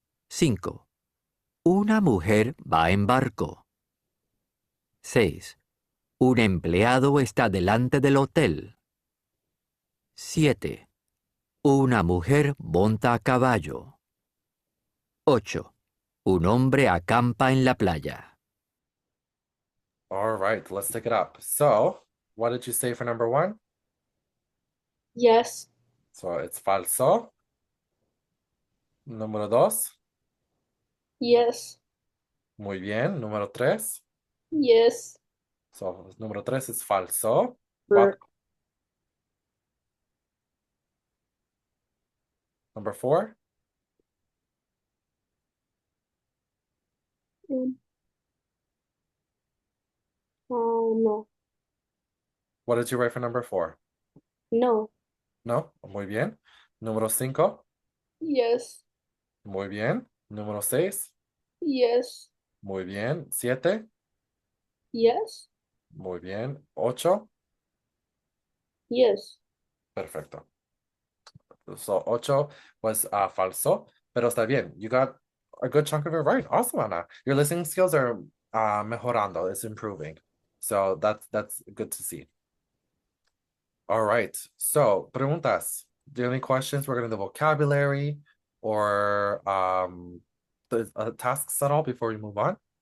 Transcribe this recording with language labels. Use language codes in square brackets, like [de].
[es] 5. Una mujer va en barco. 6. Un empleado está delante del hotel. 7. Una mujer monta a caballo. 8. Un hombre acampa en la playa. [en] All right, let's take it up. So, what did you say for number 1? Yes, So it's falso. Número 2. yes, [es] Muy bien. Número 3. [en] yes. [es] So número 3 es falso. Brr. [en] Number 4. No, What did you write for number 4? no, [es] No. Muy bien. Número 5. [en] yes, [es] Muy bien. Número 6. [en] yes, [es] Muy bien. 7. [en] yes, [es] Muy bien. 8. [en] yes. [es] Perfecto. So 8 was falso, pero está bien. [en] You got a good chunk of it right. Awesome, Ana. Your listening skills are mejorando. It's improving. So that's good to see. All right. So, preguntas. Do you have any questions regarding the vocabulary or the tasks at all before we move on?